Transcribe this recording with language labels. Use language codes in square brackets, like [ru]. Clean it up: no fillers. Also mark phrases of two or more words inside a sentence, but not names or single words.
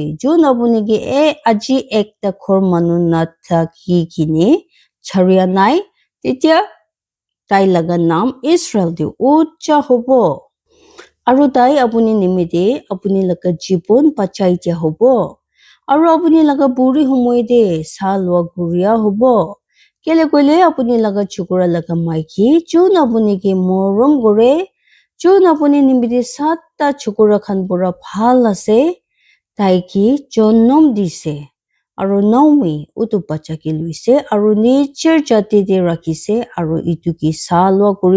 [nag] Jun apuni ki aji ekta khor manu na thaki kini charia nai. Titia tai laga nam Israel di ucha hobo. Aru tai apuni nimite apuni laga jibon pachai tia hobo. Aru apuni laga buri humoi de salwa guria hobo. কেলে কইলে আপুনি লগা চুকুৰা লগা মাইকী যোন আপুনি কি মৰম কৰে যোন আপুনি নিমিতে 7টা চুকুৰা খান পুৰা ভাল আছে তাইকি জন্ম দিছে আৰু নমি উটো বাচ্চাকে লৈছে আৰু নিজৰ জাতিতে ৰাখিছে আৰু ইটো কি চালোৱা কৰিব